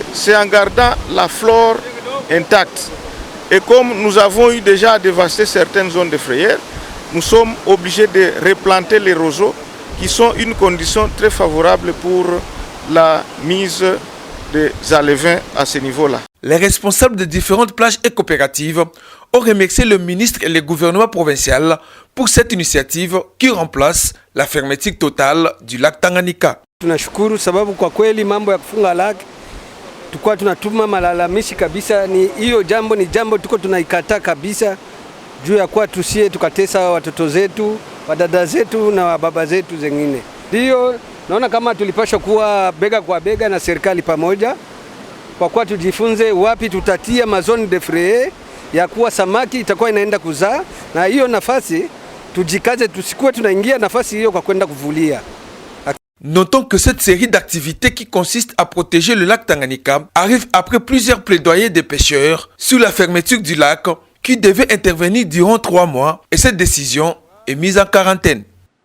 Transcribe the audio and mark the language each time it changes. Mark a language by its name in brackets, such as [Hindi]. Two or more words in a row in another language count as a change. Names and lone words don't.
[French] C'est en gardant la flore intacte. Et comme nous avons eu déjà à dévaster certaines zones de frayère, nous sommes obligés de replanter les roseaux qui sont une condition très favorable pour la mise des alevins à ce niveau-là. Les responsables de différentes plages et coopératives ont remercié le ministre et le gouvernement provincial pour cette initiative qui remplace la fermeture totale du lac Tanganyika. [Swahili] Tunashukuru sababu kwa kweli mambo ya kufunga laki tukua tunatuma malalamishi kabisa, ni hiyo jambo ni jambo tuko tunaikataa kabisa, juu ya kuwa tusie tukatesa watoto zetu, wadada zetu na wababa zetu zengine. Ndio naona kama tulipaswa kuwa bega kwa bega na serikali pamoja, kwa kuwa tujifunze wapi tutatia [French] mazone de frais [Swahili] ya kuwa samaki itakuwa inaenda kuzaa, na hiyo nafasi tujikaze, tusikuwe tunaingia nafasi hiyo kwa kwenda kuvulia. [French] Notons que cette série d'activités qui consiste à protéger le lac Tanganyika arrive après plusieurs plaidoyers des pêcheurs sur la fermeture du lac qui devait intervenir durant 3 mois, et cette décision est mise en quarantaine.